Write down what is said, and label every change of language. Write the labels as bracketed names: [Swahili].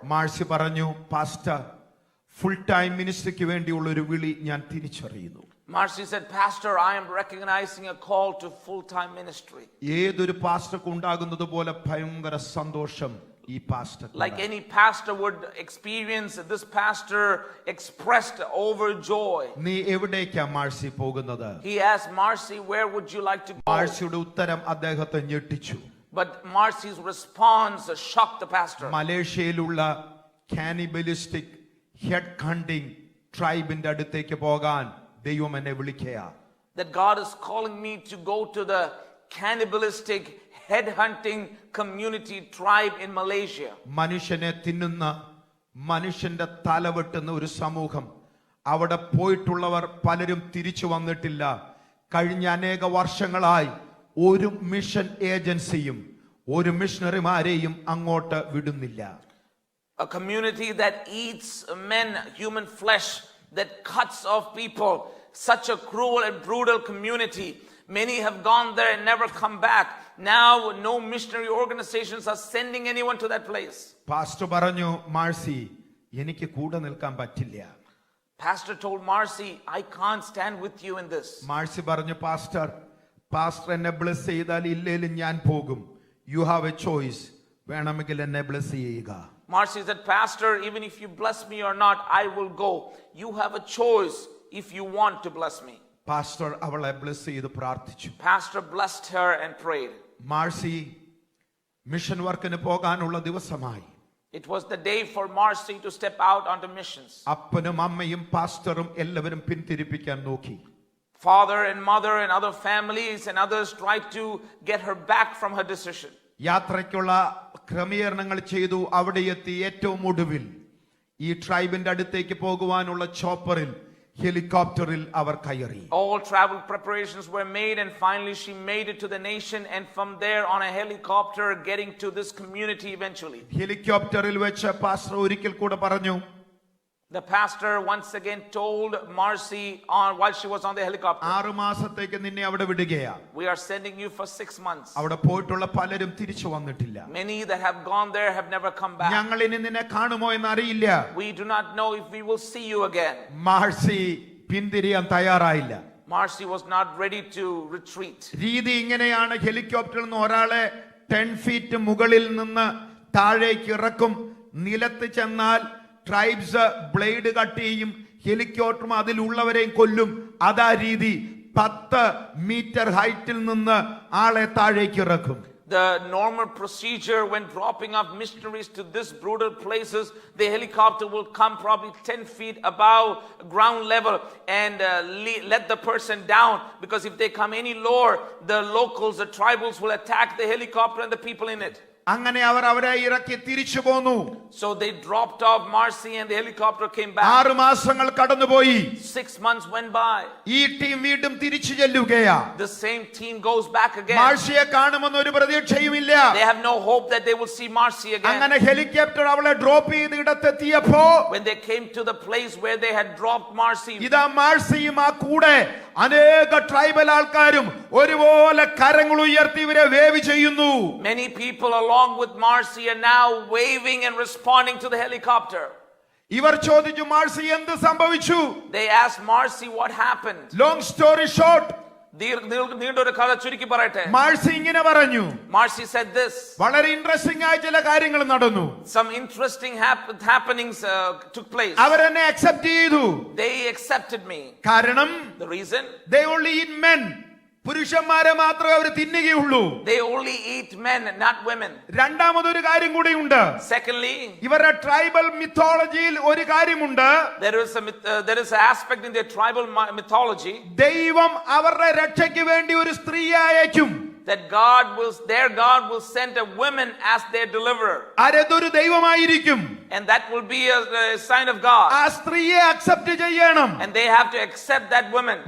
[Malayalam] മാർസി പറഞ്ഞു, pastor, full time മിനിസ്ട്രിക്ക് വേണ്ടിയുള്ള ഒരു വിളി ഞാൻ തിരിച്ചറിയുന്നു. [English] Marcy said, Pastor, I am recognizing a call to full-time ministry. [Malayalam] ഏതൊരു പാസ്റ്റർക്ക് ഉണ്ടാകുന്നത് പോലെ ഭയങ്കര സന്തോഷം ഈ pastor. [English] Like any pastor would experience, this pastor expressed overjoy. [Malayalam] നീ എവിടേക്കാ മാർസി പോകുന്നത്? [English] He asked Marcy, where would you like to go? [Malayalam] മാർസിയുടെ ഉത്തരം അദ്ദേഹത്തെ ഞെട്ടിച്ചു. [English] But Marcy's response shocked the pastor. [Malayalam] മലേഷ്യയിലുള്ള കാനിബലിസ്റ്റിക് head hunting ട്രൈബിന്റെ അടുത്തേക്ക് പോകാൻ ദൈവം എന്നെ വിളിക്കുക. [English] That God is calling me to go to the cannibalistic, headhunting community tribe in Malaysia. [Malayalam] മനുഷ്യനെ തിന്നുന്ന, മനുഷ്യന്റെ തല വെട്ടുന്ന ഒരു സമൂഹം. അവിടെ പോയിട്ടുള്ളവർ പലരും തിരിച്ചു വന്നിട്ടില്ല. കഴിഞ്ഞ അനേക വർഷങ്ങളായി ഒരു മിഷൻ ഏജൻസിയും ഒരു മിഷണറിമാരെയും അങ്ങോട്ട് വിടുന്നില്ല. [English] A community that eats men, human flesh, that cuts off people. Such a cruel and brutal community. Many have gone there and never come back. Now no missionary organizations are sending anyone to that place. [Malayalam] Pastor പറഞ്ഞു, മാർസി എനിക്ക് കൂടെ നിൽക്കാൻ പറ്റില്ല. [English] Pastor told Marcy, I can't stand with you in this. [Malayalam] Maxy പറഞ്ഞു, pastor എന്നെ bless ചെയ്താൽ ഇല്ലേലും ഞാൻ പോകും. [English] You have a choice. [Malayalam] വേണമെങ്കിൽ എന്നെ ബ്ലെസ് ചെയ്യുക. [English] Marcy said, Pastor, even if you bless me or not, I will go. You have a choice if you want to bless me. [Malayalam] Pastor അവളെ bless ചെയ്ത് പ്രാർത്ഥിച്ചു. [English] Pastor blessed her and prayed. [Malayalam] Maxy mission വർക്കിന് പോകാനുള്ള ദിവസമായി. [English] It was the day for Marcy to step out onto missions. [Malayalam] അപ്പനും അമ്മയും പാസ്റ്ററും എല്ലാവരും പിന്തിരിപ്പിക്കാൻ നോക്കി. [English] Father and mother and other families and others tried to get her back from her decision. [Malayalam] യാത്രയ്ക്കുള്ള ക്രമീകരണങ്ങൾ ചെയ്തു. അവിടെ എത്തി. ഏറ്റവും ഒടുവിൽ ഈ ട്രൈബിന്റെ അടുത്തേക്ക് പോകുവാനുള്ള ചോപ്പറിൽ, ഹെലികോപ്റ്ററിൽ അവർ കയറി. [English] All travel preparations were made and finally she made it to the nation, and from there on a helicopter getting to this community eventually. [Malayalam] ഹെലികോപ്റ്ററിൽ വെച്ച് പാസ്റ്റർ ഒരിക്കൽ കൂടെ പറഞ്ഞു, [English] The pastor once again told Marcy while she was on the helicopter, [Malayalam] 6 മാസത്തേക്ക് നിന്നെ അവിടെ വിടുകയാ. [English] we are sending you for 6 months. [Malayalam] അവിടെ പോയിട്ടുള്ള പലരും തിരിച്ചു വന്നിട്ടില്ല. [English] Many that have gone there have never come back. [Malayalam] ഞങ്ങൾ ഇനി നിന്നെ കാണുമോ എന്ന് അറിയില്ല. [English] We do not know if we will see you again. [Malayalam] Maxy പിന്തിരിയാൻ തയ്യാറായില്ല. [English] Marcy was not ready to retreat. [Malayalam] രീതി ഇങ്ങനെയാണ്. ഹെലികോപ്റ്ററിൽ നിന്ന് ഒരാളെ 10 ഫീറ്റ് മുകളിൽ നിന്ന് താഴേക്ക് ഇറക്കും. നിലത്ത് ചെന്നാൽ ട്രൈബ്സ് ബ്ലേഡ് കട്ട് ചെയ്യും. ഹെലികോപ്റ്ററും അതിലുള്ളവരെയും കൊല്ലും. അതാ രീതി. 10 മീറ്റർ ഹൈറ്റിൽ നിന്ന് ആളെ താഴേക്ക് ഇറക്കും. [English] The normal procedure when dropping off missionaries to this brutal places, the helicopter will come probably 10 feet above ground level and let the person down, because if they come any lower, the locals, the tribals will attack the helicopter and the people in it. [Malayalam] അങ്ങനെ അവർ അവരെ ഇറക്കി തിരിച്ചു പോന്നു. [English] So they dropped off Marcy and the helicopter came back. [Malayalam] 6 മാസങ്ങൾ കടന്നുപോയി. [English] 6 months went by. [Malayalam] ഈ team വീണ്ടും തിരിച്ചു ചെല്ലുകയാ. [English] The same team goes back again. [Malayalam] മാർസിയെ കാണുമെന്ന് ഒരു പ്രതീക്ഷയുമില്ല. [English] They have no hope that they will see Marcy again. [Malayalam] അങ്ങനെ ഹെലികോപ്റ്റർ അവളെ drop ചെയ്ത് ഇടത്തെത്തിയപ്പോ, [English] When they came to the place where they had dropped Marcy, [Malayalam] ഇതാ മാർസിയും ആ കൂടെ അനേക ട്രൈബൽ ആൾക്കാരും ഒരുപോലെ കരങ്ങൾ ഉയർത്തി ഇവരെ വേവ് ചെയ്യുന്നു. [English] many people along with Marcy are now waving and responding to the helicopter. [Malayalam] ഇവർ ചോദിച്ചു, മാർസി എന്ത് സംഭവിച്ചു? [English] They asked Marcy what happened. Long story short, [Malayalam] നീണ്ടൊരു കഥ ചുരുക്കി പറയട്ടെ. മാർസി ഇങ്ങനെ പറഞ്ഞു. [English] Marcy said this. [Malayalam] വളരെ ഇൻട്രസ്റ്റിംഗ് ആയ ചില കാര്യങ്ങൾ നടന്നു. [English] Some interesting happenings took place. [Malayalam] അവരെന്നെ അക്സെപ്റ്റ് ചെയ്തു. [English] They accepted me. [Malayalam] കാരണം [English] The reason? they only eat men. [Malayalam] പുരുഷന്മാരെ മാത്രമേ അവർ തിന്നുകയുള്ളൂ. [English] They only eat men, not women. [Malayalam] രണ്ടാമതൊരു കാര്യം കൂടിയുണ്ട്. [English] Secondly, [Malayalam] ഇവരുടെ ട്രൈബൽ മിത്തോളജിയിൽ ഒരു കാര്യമുണ്ട്. [English] there is an aspect in their tribal mythology [Malayalam] ദൈവം അവരുടെ രക്ഷയ്ക്ക് വേണ്ടി ഒരു സ്ത്രീയെ അയക്കും. [English] that their God will send a woman as their deliverer. [Malayalam] അതൊരു ദൈവമായിരിക്കും. [English] And that will be a sign of God. [Malayalam] ആ സ്ത്രീയെ അക്സെപ്റ്റ് ചെയ്യണം. [English] And they have to accept that woman.